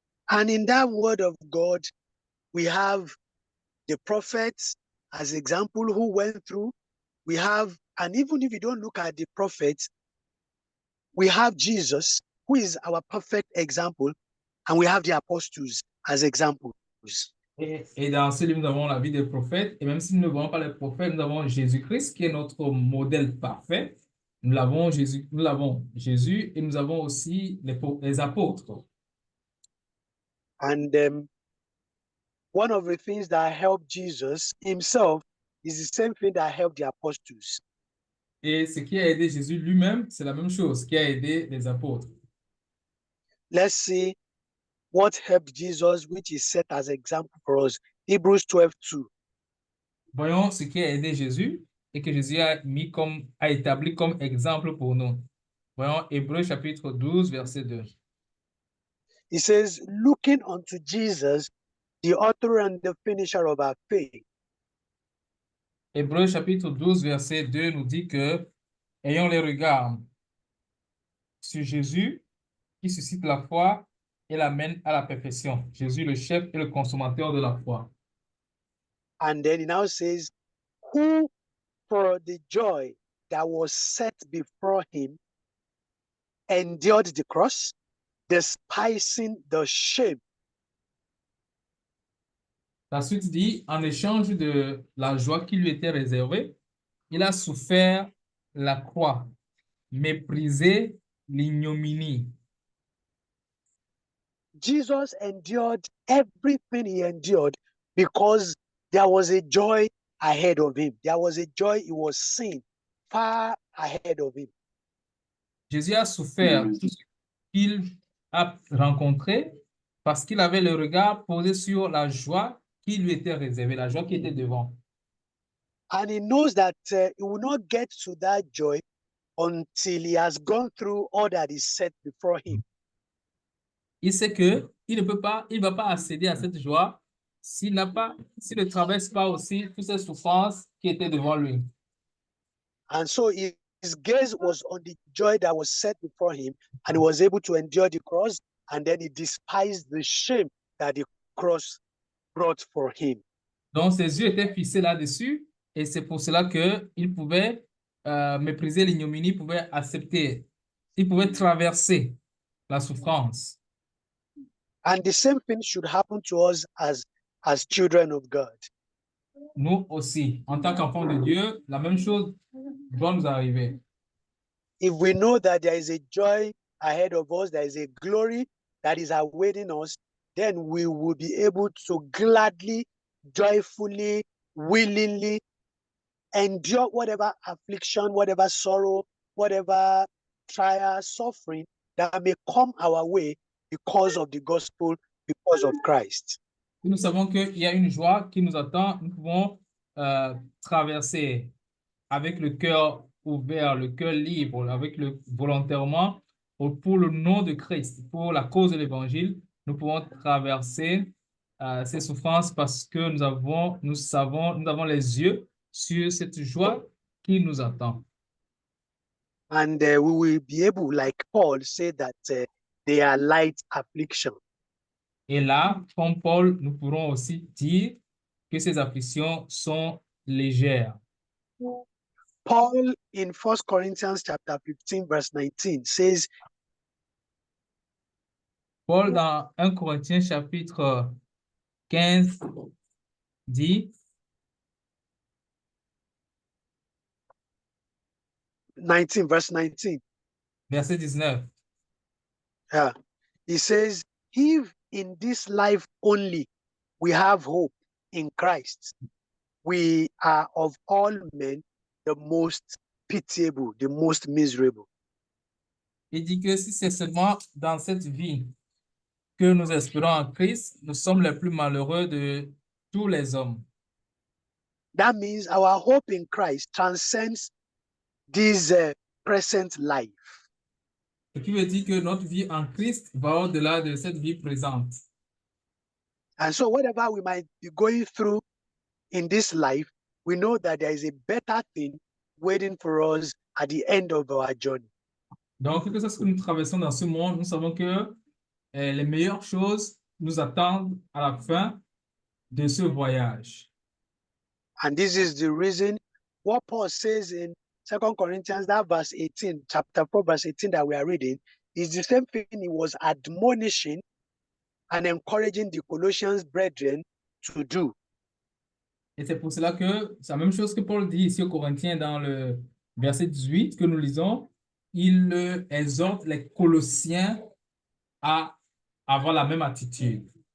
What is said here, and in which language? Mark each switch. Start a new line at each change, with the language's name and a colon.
English: And in that Word of God, we have the prophets as example who went through. We have, and even if you don't look at the prophets, we have Jesus, who is our perfect example, and we have the apostles as examples.
French: Et dans ce livre, nous avons la vie des prophètes. Et même si nous ne voyons pas les prophètes, nous avons Jésus-Christ qui est notre modèle parfait. Nous avons Jésus et nous avons aussi les apôtres.
English: And one of the things that helped Jesus himself is the same thing that helped the apostles.
French: Et ce qui a aidé Jésus lui-même, c'est la même chose qui a aidé les apôtres.
English: Let's see what helped Jesus, which is set as example for us. Hebrews 12:2.
French: Voyons ce qui a aidé Jésus et que Jésus a établi comme exemple pour nous. Voyons Hébreux chapitre 12, verset 2.
English: He says, looking unto Jesus, the author and the finisher of our faith.
French: Hébreux chapitre 12, verset 2 nous dit que, ayons les regards sur Jésus qui suscite la foi et l'amène à la perfection. Jésus, le chef et le consommateur de la foi.
English: And then he now says, who for the joy that was set before him endured the cross, despising the shame.
French: La suite dit, en échange de la joie qui lui était réservée, il a souffert la croix, méprisé l'ignominie.
English: Jesus endured everything he endured because there was a joy ahead of him. There was a joy he was seeing far ahead of him.
French: Jésus a souffert tout ce qu'il a rencontré parce qu'il avait le regard posé sur la joie qui lui était réservée, la joie qui était devant.
English: And he knows that he will not get to that joy until he has gone through all that is set before him.
French: Il sait que il va pas accéder à cette joie s'il ne traverse pas aussi toutes ces souffrances qui étaient devant lui.
English: And so his gaze was on the joy that was set before him, and he was able to endure the cross, and then he despised the shame that the cross brought for him.
French: Donc ses yeux étaient fixés là-dessus et c'est pour cela qu'il pouvait mépriser l'ignominie, pouvait accepter, il pouvait traverser la souffrance.
English: And the same thing should happen to us as children of God.
French: Nous aussi, en tant qu'enfants de Dieu, la même chose doit nous arriver.
English: If we know that there is a joy ahead of us, there is a glory that is awaiting us, then we will be able to gladly, joyfully, willingly endure whatever affliction, whatever sorrow, whatever trial, suffering that may come our way because of the gospel, because of Christ.
French: Nous savons qu'il y a une joie qui nous attend. Nous pouvons traverser avec le cœur ouvert, le cœur libre, volontairement pour le nom de Christ, pour la cause de l'évangile. Nous pouvons traverser ces souffrances parce que nous avons les yeux sur cette joie qui nous attend.
English: And we will be able, like Paul, say that they are light affliction.
French: Et là, comme Paul, nous pourrons aussi dire que ces afflictions sont légères.
English: Paul in 1 Corinthians chapter 15, verse 19 says,
French: Paul dans 1 Corinthiens chapitre 15 dit,
English: 19, verse 19.
French: verset 19.
English: Yeah. He says, if in this life only we have hope in Christ, we are of all men the most pitiable, the most miserable.
French: Il dit que si c'est seulement dans cette vie que nous espérons en Christ, nous sommes les plus malheureux de tous les hommes.
English: That means our hope in Christ transcends this present life.
French: Ce qui veut dire que notre vie en Christ va au-delà de cette vie présente.
English: And so, whatever we might be going through in this life, we know that there is a better thing waiting for us at the end of our journey.
French: Donc, que ce que nous traversons dans ce monde, nous savons que les meilleures choses nous attendent à la fin de ce voyage.
English: And this is the reason what Paul says in 2 Corinthians, that verse 18, chapter 4, verse 18 that we are reading, is the same thing he was admonishing and encouraging the Colossians brethren to do.
French: Et c'est pour cela que c'est la même chose que Paul dit ici aux Corinthiens dans le verset 18 que nous lisons. Il exhorte les Colossiens à avoir la même attitude.